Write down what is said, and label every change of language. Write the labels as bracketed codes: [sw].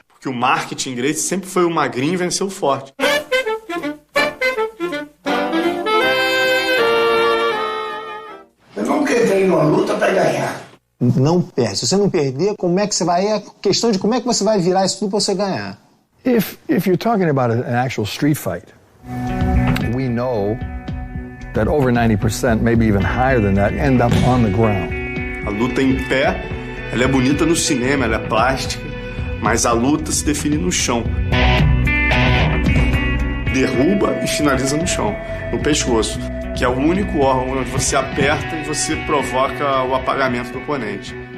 [pt] Porque o marketing Gracie sempre foi o magrinho vencer o forte. Eu nunca entrei numa luta para ganhar. Não perde. Se você não perder, como é que você vai... É questão de como é que você vai virar isso tudo para você ganhar. [en] If you're talking about an actual street fight, we know that over 90%, maybe even higher than that, end up on the ground. [pt] A luta em pé, ela é bonita no cinema, ela é plástica, mas a luta se define no chão. Derruba e finaliza no chão, no pescoço, que é o único órgão onde você aperta e você provoca o apagamento do oponente.